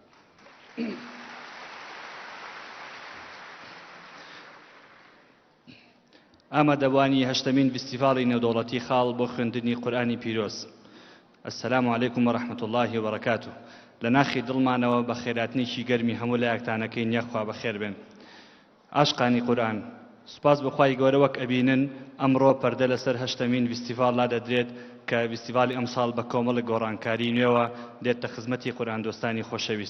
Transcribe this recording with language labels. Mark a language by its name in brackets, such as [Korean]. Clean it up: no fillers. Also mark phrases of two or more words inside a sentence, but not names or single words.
[Central Kurdish] ئامادەبوانی 8مین فستیڤاڵی نێودەوڵەتی خاڵ بۆ خوێندنی قورئانی پیرۆز. [Arabic] السلام عليكم ورحمة الله وبركاته. [Central Kurdish] لناخي دڵمانەوە بە خێراتنێکی گەرمی هەموو لایەکتانەکەین یەخوا بەخێر بێن. عاشقانی قورئان، سوپاس بەخوای گەورە وەک ئەبینن ئەمڕۆ پەردە لەسەر 8مین فستیڤاڵ دەدرێت کە فستیڤاڵی ئەمساڵ بە کۆمەڵی گۆڕانکاری نوێوە دێتە خزمەتی قورئان دۆستانی خۆشەویست.